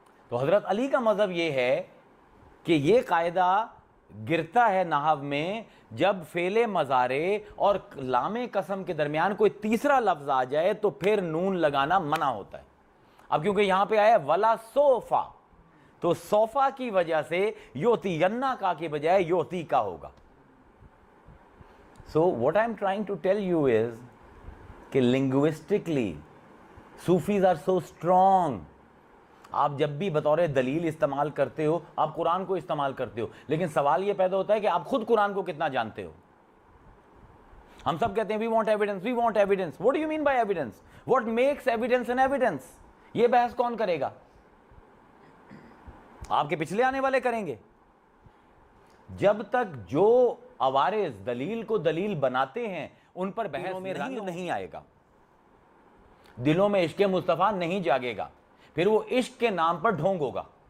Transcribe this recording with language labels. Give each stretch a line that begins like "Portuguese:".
Urdu: تو حضرت علی کا مذہب یہ ہے کہ یہ قاعدہ گرتا ہے نحو میں جب فعل مضارع اور لام قسم کے درمیان کوئی تیسرا لفظ آ جائے تو پھر نون لگانا منع ہوتا ہے. اب کیونکہ یہاں پہ آیا وَلَا سَوْفَ، تو صوفہ کی وجہ سے یوتینہ کا کے بجائے یوتی کا ہوگا.
English: So what I'm trying to tell you is کہ linguistically Sufis are so strong.
Urdu: آپ جب بھی بطور دلیل استعمال کرتے ہو آپ قرآن کو استعمال کرتے ہو، لیکن سوال یہ پیدا ہوتا ہے کہ آپ خود قرآن کو کتنا جانتے ہو. ہم سب کہتے ہیں
English: we want evidence, we want evidence. What do you mean by evidence? What makes evidence an evidence?
Urdu: یہ بحث کون کرے گا؟ آپ کے پچھلے آنے والے کریں گے. جب تک جو عوارض دلیل کو دلیل بناتے ہیں ان پر بحث میں رنگ نہیں آئے گا، دلوں میں عشق مصطفیٰ نہیں جاگے گا، پھر وہ عشق کے نام پر ڈھونگ ہوگا.